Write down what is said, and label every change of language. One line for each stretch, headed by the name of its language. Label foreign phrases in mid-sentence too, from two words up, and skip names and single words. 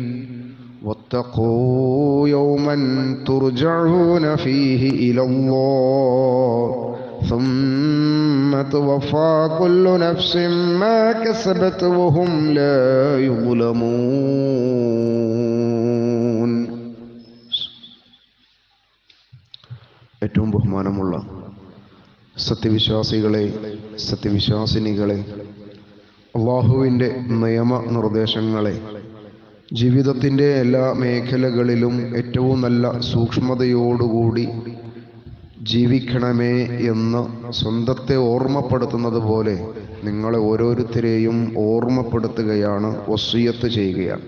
Arabic: واتقوا يوما ترجعون فيه إلى الله ثم توفى كل نفس ما كسبت وهم لا يظلمون.
Malayalam: ഏറ്റവും ബഹുമാനമുള്ള സത്യവിശ്വാസികളെ, സത്യവിശ്വാസിനികളെ, അല്ലാഹുവിൻ്റെ നിയമനിർദ്ദേശങ്ങളെ ജീവിതത്തിൻ്റെ എല്ലാ മേഖലകളിലും ഏറ്റവും നല്ല സൂക്ഷ്മതയോടുകൂടി ജീവിക്കണമേ എന്ന് സ്വന്തത്തെ ഓർമ്മപ്പെടുത്തുന്നത് പോലെ നിങ്ങളെ ഓരോരുത്തരെയും ഓർമ്മപ്പെടുത്തുകയാണ്, വസിയ്യത്ത് ചെയ്യുകയാണ്.